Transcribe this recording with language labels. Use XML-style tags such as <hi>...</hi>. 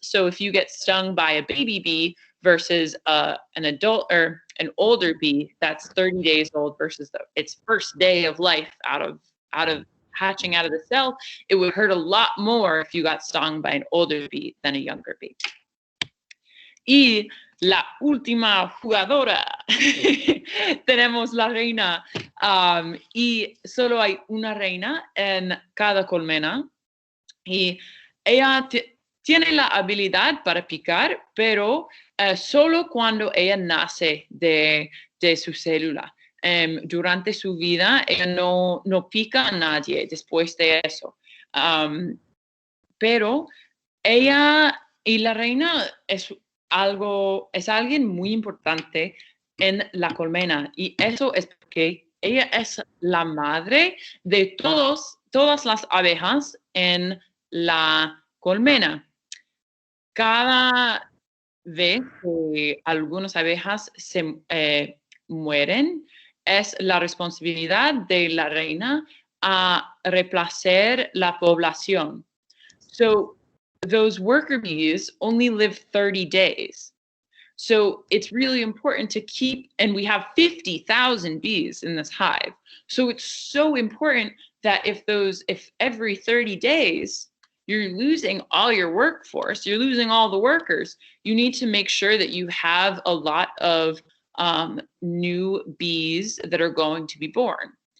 <en>So if you get stung by a baby bee versus an adult or an older bee that's 30 days old versus its first day of life out of hatching out of the cell, it would hurt a lot more if you got stung by an older bee than a younger bee.</en> <es>Y la última jugadora, tenemos la reina, y solo hay una reina en cada colmena, y ella tiene la habilidad para picar, pero solo cuando ella nace de su célula. Durante su vida, ella no pica a nadie después de eso. Pero ella y la reina es alguien muy importante en la colmena, y eso es porque ella es la madre de todas las abejas en la colmena. Cada vez que algunas abejas se mueren, es la responsabilidad de la reina a reemplazar la población.</es> <en>So those worker bees only live 30 days. So it's really important to keep, and we have 50,000 bees in this hive. So it's so important that if every 30 days you're losing all your workforce, you're losing all the workers, you need to make sure that you have a lot of new bees that are going to be born.</en>